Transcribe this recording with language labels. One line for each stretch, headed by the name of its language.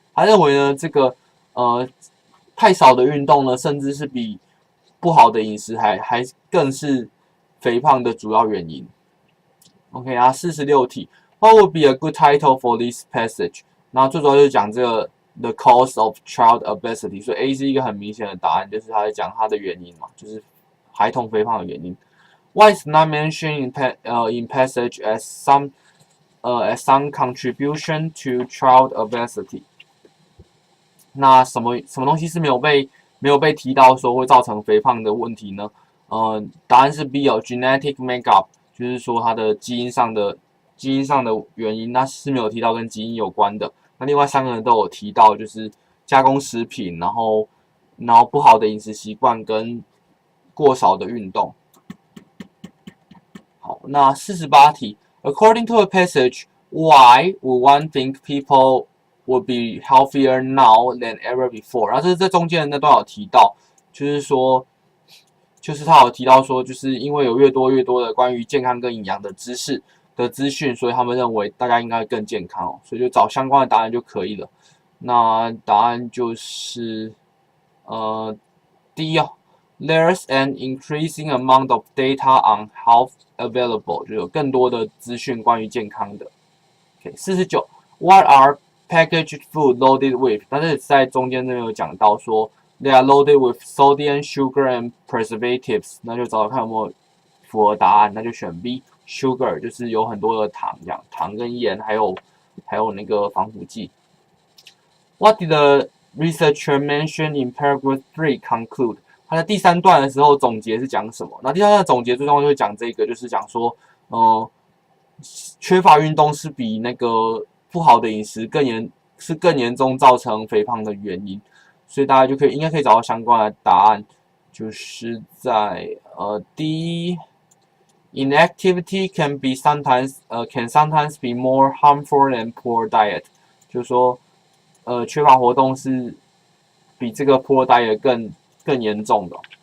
Chinese: 他认为呢，这个太少的运动呢，甚至是比不好的饮食还更是肥胖的主要原因。
English: OK 啊，46题 ，What would be a good title for this passage？
Chinese: 那最主要就是讲这个
English: the cause of child obesity，
Chinese: 所以 A 是一个很明显的答案，就是他在讲它的原因嘛，就是孩童肥胖的原因。
English: Why is not mentioned in passage as some contribution to child obesity？
Chinese: 那什么东西是没有被提到说会造成肥胖的问题呢？答案是 B 哦 ，genetic makeup， 就是说它的基因上的基因上的原因，那是没有提到跟基因有关的。那另外3个人都有提到，就是加工食品，然后不好的饮食习惯跟过少的运动。
English: 好，那48题 ，According to a passage, why would one think people would be healthier now than ever before？
Chinese: 然后这中间的那段有提到，就是说。就是他有提到说，就是因为有越多的关于健康跟营养的知识的资讯，所以他们认为大家应该更健康哦，所以就找相关的答案就可以了。那答案就是第一哦 ，
English: There's an increasing amount of data on health available，
Chinese: 就有更多的资讯关于健康的。
English: 49 ，What are packaged food loaded with？
Chinese: 但是在中间那边有讲到说。
English: They are loaded with sodium, sugar, and preservatives。
Chinese: 那就找找看有没有符合答案，那就选 B。Sugar 就是有很多的糖，这样糖跟盐，还有那个防腐剂。
English: What did the researcher mention in paragraph 3 conclude？
Chinese: 他在第3段的时候总结是讲什么？那第3段的总结最重要就是讲这个，就是讲说，缺乏运动是比那个不好的饮食更严重造成肥胖的原因。所以大家应该可以找到相关的答案，就是在第一 ，
English: inactivity can sometimes be more harmful than poor diet，
Chinese: 就是说缺乏活动是比这个 poor diet 更严重的。